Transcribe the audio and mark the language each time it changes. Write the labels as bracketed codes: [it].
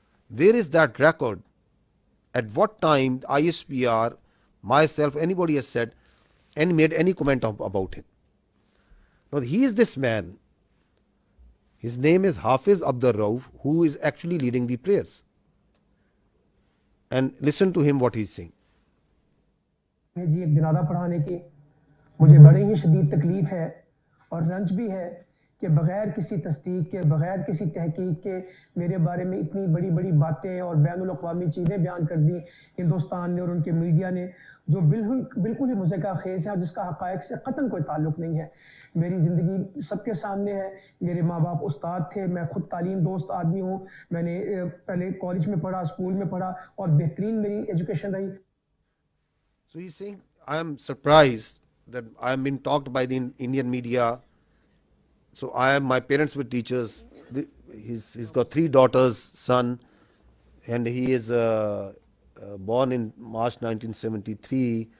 [en] Where is that record? At what time ISPR, myself, anybody has said and made any comment about him? Now he is this man. His name is Hafiz Abdur Rauf, who is actually leading the prayers. And listen to him what he is saying. [ur] جی ایک جنازہ پڑھانے کی مجھے بڑی ہی شدید تکلیف ہے اور رنج بھی ہے کہ بغیر کسی تصدیق کے، بغیر کسی تحقیق کے میرے بارے میں اتنی بڑی بڑی باتیں اور بین الاقوامی چیزیں بیان کر دی ہندوستان نے اور ان کے میڈیا نے، جو بالکل ہی مضحکہ خیز ہے اور جس کا حقائق سے قطعاً کوئی تعلق نہیں ہے. میری زندگی سب کے سامنے ہے. میرے ماں باپ استاد تھے، میں خود تعلیم دوست آدمی ہوں. میں نے پہلے کالج میں پڑھا، اسکول میں پڑھا اور بہترین میری ایجوکیشن رہی. [en] So he's saying, I am surprised that I am being talked by the Indian media. So my parents were teachers. He's got 3 daughters, son, and he is born in March 1973.